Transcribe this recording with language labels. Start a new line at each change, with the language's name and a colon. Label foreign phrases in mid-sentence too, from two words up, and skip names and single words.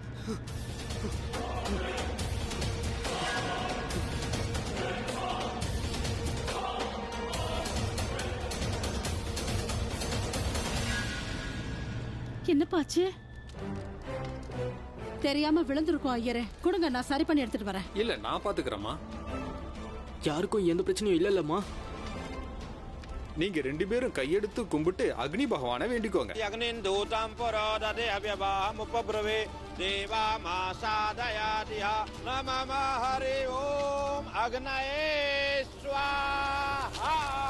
Tamil: என்னப்பாச்சு? தெரியாம விழுந்திருக்கோம் ஐயரே. கொடுங்க, நான் சரி பண்ணி எடுத்துட்டு வரேன். இல்ல நான் பாத்துக்கிறேம்மா. யாருக்கும் எந்த பிரச்சனையும் இல்லல்லம்மா. நீங்க 2 பேரும் கையெடுத்து கும்பிட்டு அக்னி பகவானை வேண்டிக்கோங்க.
Sanskrit: अग्निं दूतं पुरोदते अव्यवामुपब्रवे देवा मासादयादिहा नमः हरि ओम अग्नये स्वाहा.